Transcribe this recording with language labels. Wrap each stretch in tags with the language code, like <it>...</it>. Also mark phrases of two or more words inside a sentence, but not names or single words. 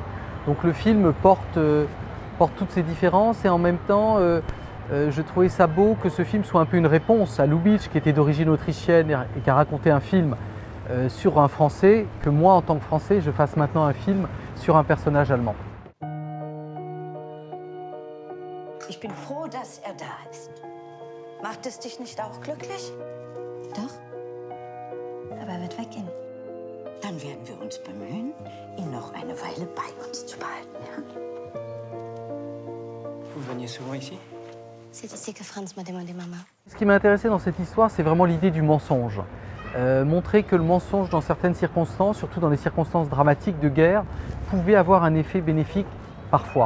<fr>Donc le film porte toutes ces différences et en même temps, je trouvais ça beau que ce film soit un peu une réponse à Lubitsch qui était d'origine autrichienne et qui a raconté un film sur un Français, que moi en tant que Français, je fasse maintenant un film sur un personnage allemand.</fr> <de>Ich bin froh, dass da ist. Macht es dich nicht auch glücklich? Doch. Aber wird weggehen. Dann werden wir uns bemühen, ihn noch eine Weile bei uns zu behalten. Ja?</de> <fr>Vous veniez souvent ici? C'est ici que Franz m'a demandé maman. Ce qui m'a intéressé dans cette histoire, c'est vraiment l'idée du mensonge. Montrer que le mensonge, dans certaines circonstances, surtout dans les circonstances dramatiques de guerre, pouvait avoir un effet bénéfique parfois.</fr>